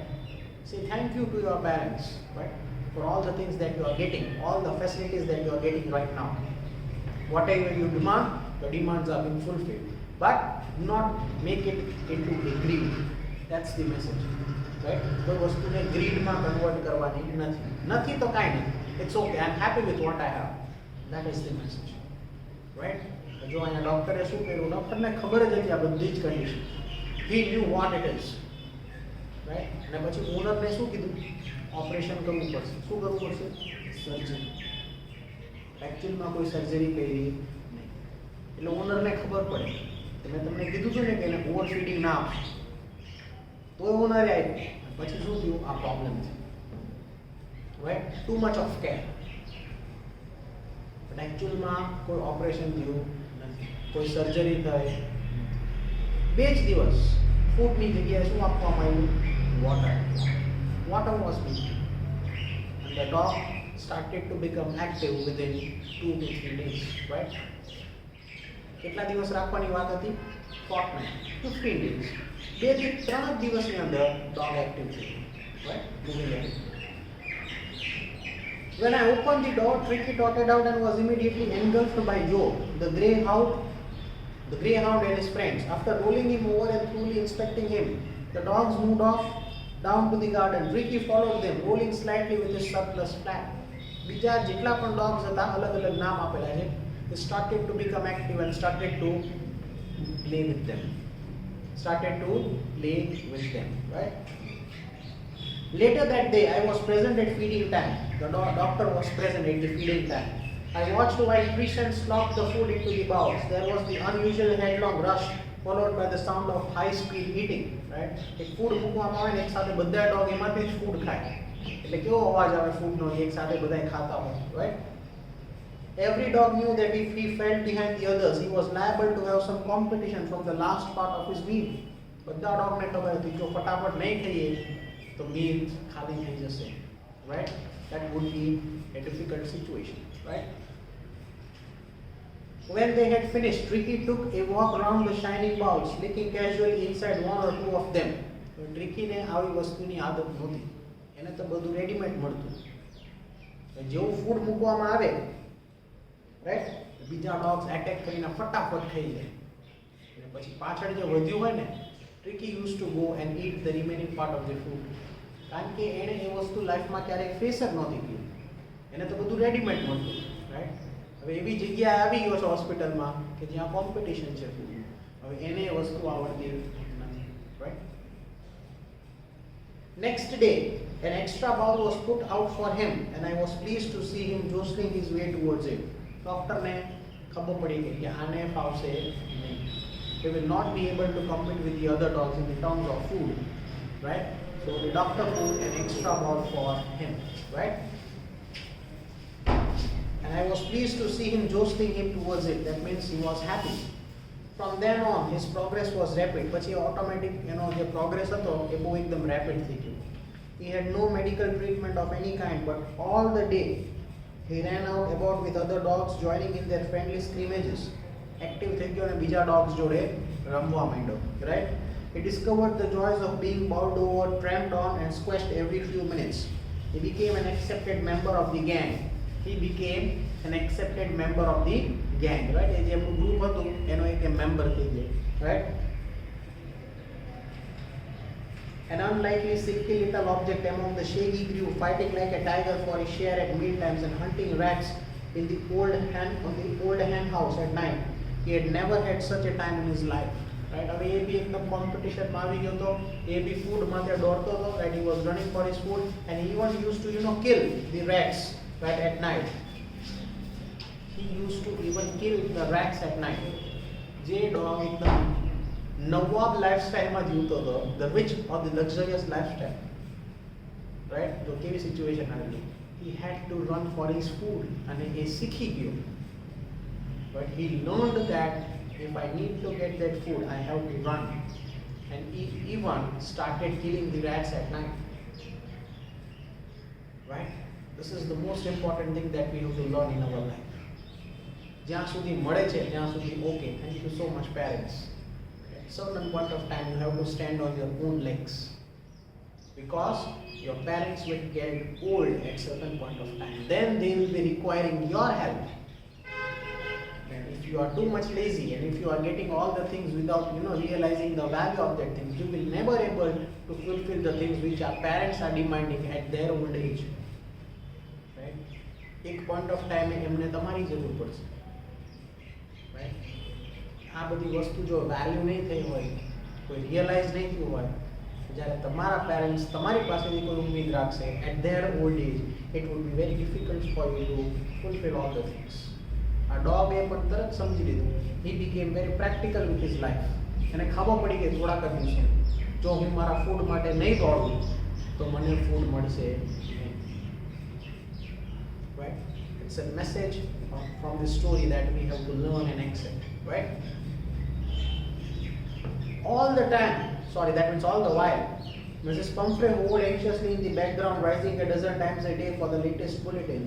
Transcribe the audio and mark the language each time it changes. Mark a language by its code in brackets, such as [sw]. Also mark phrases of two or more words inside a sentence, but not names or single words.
[en] Say thank you to your parents, right, for all the things that you are getting, all the facilities that you are getting right now. Whatever you demand, the demands are being fulfilled. But not make it into a greed. That's the message, right? [gu] કોઈ વસ્તુને ગ્રીડમાં કન્વર્ટ કરવાની નથી. નથી તો કાંઈ નહીં. [en] It's okay. I'm happy with what I have. That is the message, right? [gu] જો અહીંયા ડોક્ટરે શું કર્યું, ડોક્ટરને ખબર જ હતી આ બધી જ કન્ડિશન. [en] He knew what it is, right? [gu] અને પછી ઓનરને શું કીધું, ઓપરેશન કરવું પડશે. શું કરવું પડશે? સર્જરી. એકચ્યુઅલમાં કોઈ સર્જરી કરી નહીં. એટલે ઓનરને ખબર પડે કે મેં તમને કીધું હતું ને કે એને [en] over feeding [gu] ના આપશે, તો ઓનરે આપ્યું. પછી શું થયું, આ પ્રોબ્લેમ છે, [en] right? Too much of care. But actually [gu] કોઈ ઓપરેશન થયું નથી, કોઈ સર્જરી થઈ. 2 જ દિવસ ફૂડની જગ્યાએ શું આપવામાં આવ્યું? વોટર. [en] Water was given. And the dog started to become active within 2 to 3 days, right? [gu] કેટલા દિવસ રાખવાની વાત હતી? [en] Fortnight, 15 days. [gu] 2 થી 3 દિવસની અંદર ડોગ એક્ટિવ થઈ, [en] right? Moving ahead. When I opened the door, Tricky trotted out and was immediately engulfed by Joe, the greyhound and his friends. After rolling him over and thoroughly inspecting him, the dogs moved off down to the garden. Tricky followed them, rolling slightly with his surplus flat. [gu] બીજા જેટલા પણ dogs હતા, અલગ અલગ નામ આપેલા છે. [en] They started to become active and started to play with them. Right? Later that day, I was present at feeding time. The doctor was present at the feeding time. I watched while Christian slopped the food into the bowls. There was the unusual headlong rush, followed by the sound of high-speed eating. Right? [gu] એક ફૂડ મૂકવામાં આવે ને એક સાથે બધા ડોગ એમાંથી જ ફૂડ ખાય. એટલે કેવો અવાજ આવે ફૂડનો, એક સાથે બધાય ખાતા હોય, [en] right? Every dog knew that if he fell behind the others, he was liable to have some competition from the last part of his meal. [gu] બધા ડોગને ખબર હતી જો ફટાફટ નહીં ખાઈએ તો meal ખાલી થઈ જશે, [en] right? That would be a difficult situation, right? When they had finished, Tricky took a walk around the shining bowls, licking casually inside 1 or 2 of them. [gu] Tricky ને આવી વસ્તુની આદત નહોતી, એને તો બધું રેડીમેડ મળતું. જેવું ફૂડ મૂકવામાં આવે, રાઈટ, બીજા [en] dogs attack [gu] કરીને ફટાફટ ખાઈ જાય. અને પછી પાછળ જે વધ્યું હોય ને, [en] Tricky used to go and eat the remaining part of the food. [gu] કારણ કે એણે એ વસ્તુ લાઈફમાં ક્યારેય ફેસ જ નહોતી કરી, એને તો બધું રેડીમેડ મળતું, રાઈટ? હવે એવી જગ્યાએ આવી ગયો છે હોસ્પિટલમાં કે જ્યાં કોમ્પિટિશન છે ફૂડ, હવે એને એ વસ્તુ આવડતી નથી, રાઈટ? [en] Next day, an extra bowl was put out for him and I was pleased to see him jostling his way towards it. [gu] ડોક્ટરને ખબર પડી ગઈ કે આને ફાવશે નહીં. [en] They will not be able to compete with the other dogs in the terms of food, right? So the doctor put an extra bowl for him, right? And I was pleased to see him jostling him towards it. That means he was happy. From then on, his progress was rapid. [gu] પછી automatic, જે progress હતો એ બહુ એકદમ rapid થઈ ગયું. [en] He had no medical treatment of any kind, but all the day he ran out about with other dogs, joining in their friendly scrimmages. [gu] Active થઈ ગયો અને બીજા dogs જોડે રમવા માંડ્યો, [en] right? He discovered the joys of being bowled over, tramped on and squashed every few minutes. He became an accepted member of the gang. Right? [gu] એ જે આપણું ગ્રુપ હતું એનો એક મેમ્બર થઈ ગયો, [en] right? An unlikely silky little object among the shaggy grew, fighting like a tiger for his share at mealtimes and hunting rats in the old hen house at night. He had never had such a time in his life. Right? [gu] હવે એ બી એકદમ કોમ્પિટિશનમાં આવી ગયો હતો. એ બી ફૂડ માટે દોડતો હતો. Right? [en] He was running for his food and he even used to kill the rats right at night. He used to even kill the rats at night. [gu] જે ડોગ એકદમ નવાબ લાઈફસ્ટાઈલમાં જીવતો હતો, [en] the rich or the luxurious lifestyle. Right? [gu] તો કેવી સિચ્યુએશન આવેલી. [en] He had to run for his food [gu] અને એ શીખી ગયો. [en] But he learned that if I need to get that food, I have to run. And he even started killing the rats at night. Right? This is the most important thing that we have to learn in our life. [gu] જ્યાં સુધી મળે છે ત્યાં સુધી okay. [en] Thank you so much, parents. At a certain point of time, you have to stand on your own legs. Because your parents will get old at certain point of time. Then they will be requiring your help. And if you are too much lazy and if you are getting all the things without realizing the value of that thing, you will never able to fulfill the things which our parents are demanding at their old age. [gu] Right? એક [en] point of time [gu] એમને તમારી જરૂર પડશે. Right? આ બધી વસ્તુ જો વેલ્યુ નહીં થઈ હોય, કોઈ રિયલાઇઝ નહીં થયું હોય, જ્યારે તમારા પેરેન્ટ્સ તમારી પાસેથી કોઈ ઉમ્મીદ રાખશે [en] at their old age, it would be very difficult for you to fulfill all the things. [gu] આ ડોગ એ પણ તરત સમજી લીધું. [en] He became very practical with his life. [gu] એને ખબર પડી કે થોડાક જ દિવસો જો હું મારા ફૂડ માટે નહીં દોડું તો મને ફૂડ મળશે નહીં. [en] Right? It's a message from this story that we have to learn and accept. Right? All the time, sorry, that means all the while, Mrs. Pumphrey moved anxiously in the background, rising a dozen times a day for the latest bulletins.